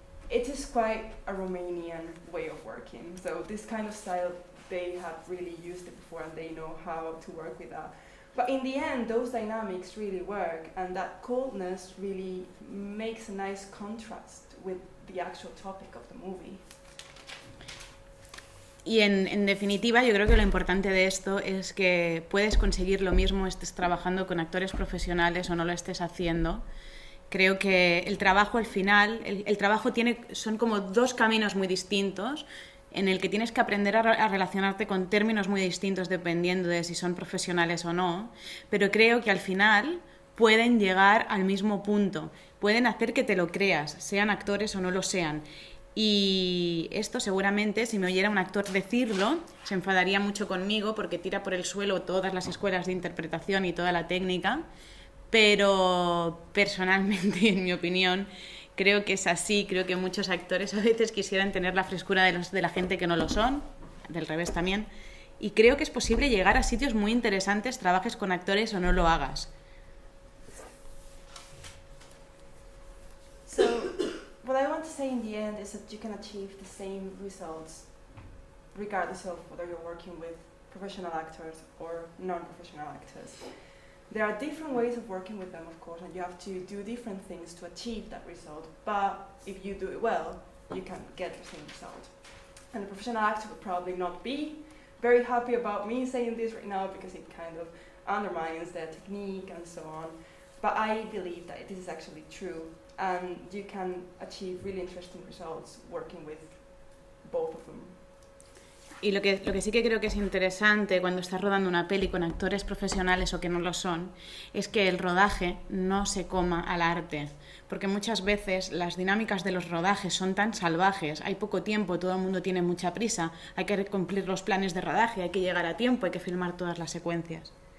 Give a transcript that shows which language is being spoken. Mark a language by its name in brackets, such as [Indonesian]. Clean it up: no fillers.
[English] It is quite a Romanian way of working, so this kind of style, they have really used it before and they know how to work with that. But in the end, those dynamics really work, and that coldness really makes a nice contrast with the actual topic of the movie. [Spanish] Y en definitiva, yo creo que lo importante de esto es que puedes conseguir lo mismo estés trabajando con actores profesionales o no lo estés haciendo. Creo que el trabajo al final, el trabajo son como 2 caminos muy distintos, en el que tienes que aprender a relacionarte con términos muy distintos dependiendo de si son profesionales o no, pero creo que al final pueden llegar al mismo punto, pueden hacer que te lo creas, sean actores o no lo sean. Y esto seguramente, si me oyera un actor decirlo, se enfadaría mucho conmigo porque tira por el suelo todas las escuelas de interpretación y toda la técnica, pero personalmente, en mi opinión, creo que es así. Creo que muchos actores a veces quisieran tener la frescura de la gente que no lo son, del revés también, y creo que es posible llegar a sitios muy interesantes, trabajes con actores o no lo hagas. [English] So, what I want to say in the end is that you can achieve the same results regardless of whether you're working with professional actors or non-professional actors. There are different ways of working with them, of course, and you have to do different things to achieve that result. But if you do it well, you can get the same result. And a professional actor would probably not be very happy about me saying this right now because it kind of undermines their technique and so on. But I believe that this is actually true, and you can achieve really interesting results working with both of them. [Spanish] Y lo que sí que creo que es interesante cuando estás rodando una peli con actores profesionales o que no lo son, es que el rodaje no se coma al arte, porque muchas veces las dinámicas de los rodajes son tan salvajes, hay poco tiempo, todo el mundo tiene mucha prisa, hay que cumplir los planes de rodaje, hay que llegar a tiempo, hay que filmar todas las secuencias.